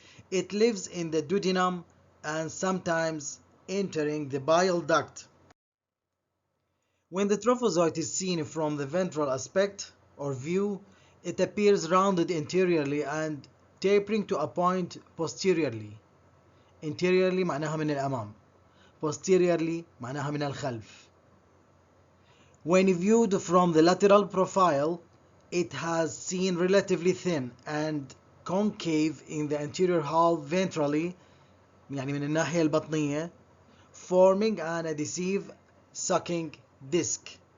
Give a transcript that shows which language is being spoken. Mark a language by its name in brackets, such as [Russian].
[English] It lives in the duodenum and sometimes entering the bile duct. When the trophozoite is seen from the ventral aspect or view, it appears rounded interiorly and tapering to a point posteriorly. [Arabic] Interiorly معناها من الأمام. Posteriorly معناها من الخلف. [English] When viewed from the lateral profile, it has seen relatively thin and concave in the anterior half ventrally [Arabic] يعني من الناحية البطنية, [English] forming an adhesive sucking disc.